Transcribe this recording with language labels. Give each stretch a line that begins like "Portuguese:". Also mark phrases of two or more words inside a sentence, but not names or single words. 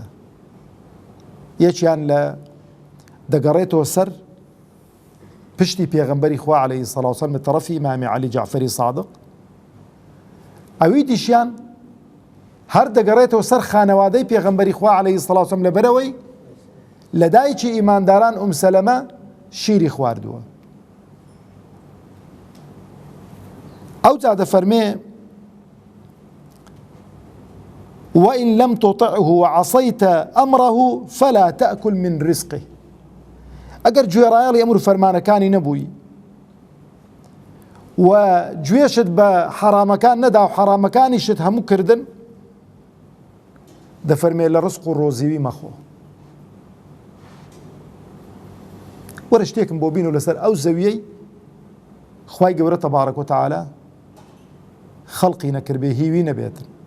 Central Kurdish: یەکیان لە دەگەڕێتەوە سەر پشتی پێغەمبەری خوا
Arabic: عەلەیهی سەڵات وسەلام
Central Kurdish: لە تەرەفی ئیمامی عەلی جەعفەری سادق، ئەوی دیشیان هەر دەگەڕێتەوە سەر خانەوادەی پێغەمبەری خوا
Arabic: عەلەیهی سەڵات وسەلام
Central Kurdish: لەبەرەوەی لە دایکی ئیمانداران سەلەمە شیری خواردووە. ئەوجا دەفەرمێ
Arabic: وإن لم تطعه وعصيت أمره فلا تأكل من رزقه.
Central Kurdish: ئەگەر گوێڕایەڵی ئەمر و فەرمانەکانی نەبووی و گوێشت بە حەرامەکان نەدا و حەرامەکانیشت هەموو کردن، دەفەرمێ لە ڕزق و ڕۆزیوی مەخۆ. وەرە شتێکم بۆ بین و لەسەر ئەو زەویەی خوای گەورە
Arabic: تەبارەک و تەعالە
Central Kurdish: خەڵقی نەکرد بێ هیوی نەبێتن.